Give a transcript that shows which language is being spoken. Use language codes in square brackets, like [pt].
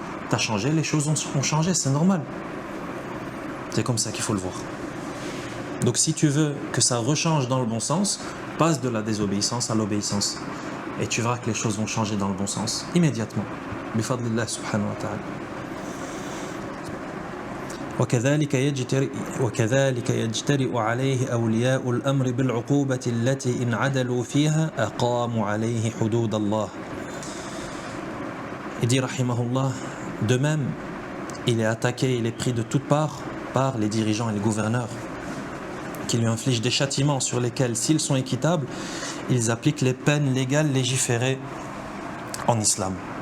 [fr] Tu as changé, les choses ont changé, c'est normal. C'est comme ça qu'il faut le voir. Donc si tu veux que ça rechange dans le bon sens, passe de la désobéissance à l'obéissance. Et tu verras que les choses vont changer dans le bon sens, immédiatement. [ar] Bifadlillah subhanahu wa ta'ala. وكذلك يجترئ عليه أولياء الأمر بالعقوبة التي إن عدلوا فيها أقاموا عليه حدود الله. [fr] Il dit rahimahullah, de même, il est attaqué, il est pris de toutes parts par les dirigeants et les gouverneurs qui lui infligent des châtiments sur lesquels, s'ils sont équitables, ils appliquent les peines légales légiférées en islam.